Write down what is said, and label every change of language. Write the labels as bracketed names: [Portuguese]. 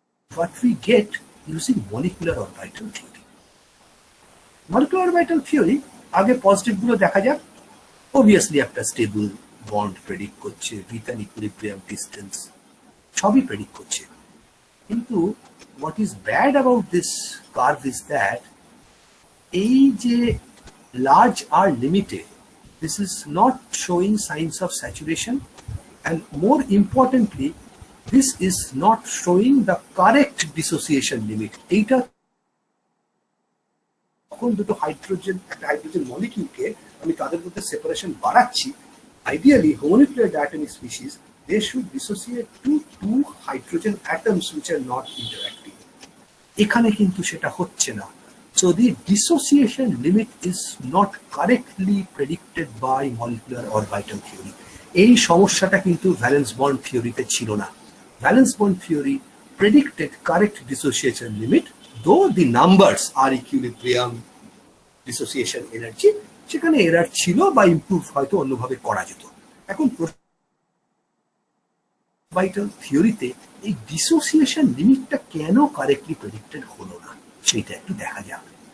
[English] What we get using molecular orbital theory. Molecular orbital theory, [Bangla] আগে positive গুলো দেখা যাক। Obviously একটা স্টেবল বন্ড প্রেডিক্ট করছে, [English] with an equilibrium distance, [Bangla] সবই প্রেডিক্ট করছে। কিন্তু [English] what is bad about this curve is that [Bangla] এই যে [English] large R limited, this is not showing signs of saturation, and more importantly this is not showing the correct dissociation limit. [Bangla] এইটা যখন দুটো hydrogen, একটা hydrogen মলিকিউলকে আমি তাদের মধ্যে separation বাড়াচ্ছি, ideally হোমোনিউক্লিয়ার diatomic species [English] they should dissociate to two hydrogen atoms which are not interacting. [Bangla] এখানে কিন্তু সেটা হচ্ছে না। [English] So the dissociation limit is not correctly predicted by molecular orbital theory. [Bangla] এই সমস্যাটা কিন্তু ভ্যালেন্স বন্ড থিওরিতে ছিল না। Valence bond theory [English] predicted correct dissociation limit, though the numbers are equilibrium dissociation energy, [Bangla] সেখানে এরার ছিল বা ইমপ্রুভ হয়তো অন্যভাবে করা যেত। এখন অরবিটাল থিওরিতে এই ডিসোসিয়েশন লিমিটটা কেন কারেক্টলি প্রেডিক্টেড হলো না সেটা একটু দেখা যাক।